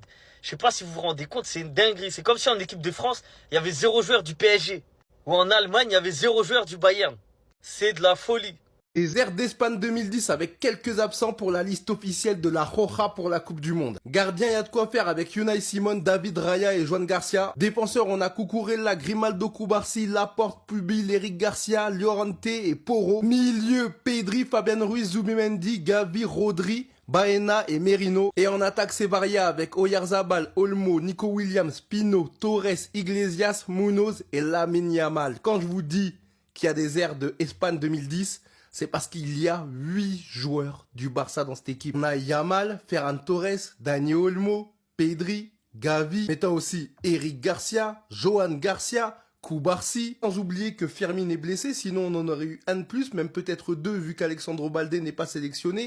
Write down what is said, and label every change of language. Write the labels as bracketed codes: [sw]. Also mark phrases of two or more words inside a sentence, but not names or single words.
[fr] Je sais pas si vous vous rendez compte, c'est une dinguerie. C'est comme si en équipe de France, il y avait 0 joueur du PSG. Ou en Allemagne, il y avait 0 joueur du Bayern. C'est de la folie. Les airs d'Espagne 2010 avec quelques absents pour la liste officielle de la Roja pour la Coupe du Monde. Gardien, il y a de quoi faire avec Unai Simon, David Raya et Joan Garcia. Défenseur, on a Cucurella, Grimaldo, Cubarsí, Laporte, Pubil, Eric Garcia, Llorente et Porro. Milieu, Pedri, Fabian Ruiz, Zubimendi, Gavi, Rodri, Baena et Merino. Et en attaque, c'est varié avec Oyarzabal, Olmo, Nico Williams, Pino, Torres, Iglesias, Munoz et Lamine Yamal. Quand je vous dis qu'il y a des airs de Espagne 2010, c'est parce qu'il y a 8 joueurs du Barça dans cette équipe. On a Yamal, Ferran Torres, Dani Olmo, Pedri, Gavi, mettant aussi Eric Garcia, Johan Garcia, Cubarsí. Sans oublier que Fermin est blessé, sinon on en aurait eu un de plus, même peut-être 2 vu qu'Alexandro Balde n'est pas sélectionné.